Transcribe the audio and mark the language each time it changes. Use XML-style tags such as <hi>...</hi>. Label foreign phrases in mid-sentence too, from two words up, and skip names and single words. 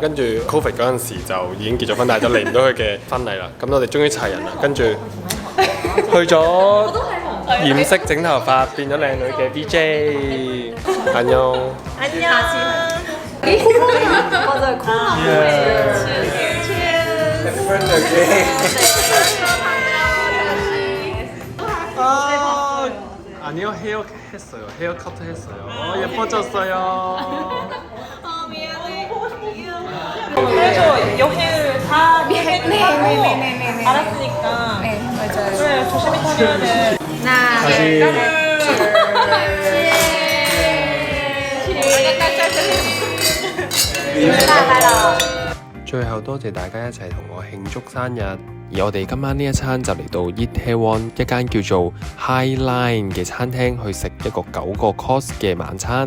<yue>跟住 Covid 嗰陣時就已經結咗婚，但係就嚟唔到佢嘅婚禮啦。咁我哋終於齊人啦，跟住去咗染色整頭髮變咗靚女嘅 VJ。안녕。我就</yue> <ko>아니요, 헤어 했어요. 헤어 커트 했어요. 예뻐졌어요. 미안해. 그래서 여행을 다 계획하고 알았으니까 네, 맞아요. 그래 조심히 다녀야 돼. 다시</ko> <yue>最後多謝大家一齊同我慶祝生日，而我哋今晚呢一餐就嚟到 Itaewon 一間叫做 High Line 嘅餐廳去食一個9個 course 嘅晚餐。</yue>